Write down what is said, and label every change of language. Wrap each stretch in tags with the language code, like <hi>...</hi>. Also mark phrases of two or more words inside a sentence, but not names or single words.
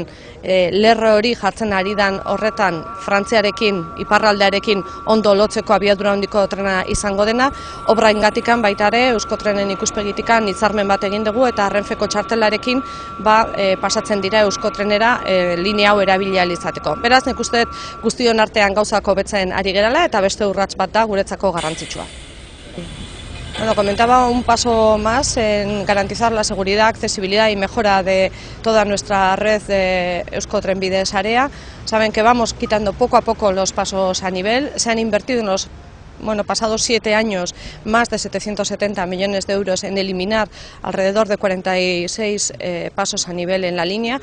<eu>lerro hori jartzen ari dan horretan Frantziarekin, iparraldearekin ondo lotzeko abiadura handiko trena izango dena, obra ingatikan baita ere Euskotrenen ikuspegitikan hitzarmen bat egin dugu, eta Renfeko txartelarekin pasatzen dira Euskotrenera linea hau erabilia izateko. Beraz, nik uste guztion artean gauzako hobetzen ari gerala, eta beste urrats bat da guretzako garrantzitsua.</eu> <es>Comentaba un paso más en garantizar la seguridad, accesibilidad y mejora de toda nuestra red de Euskotrenbide Sarea. Saben que vamos quitando poco a poco los pasos a nivel. Se han invertido en los pasados 7 años más de 770 millones de euros en eliminar alrededor de 46 pasos a nivel en la línea.</es>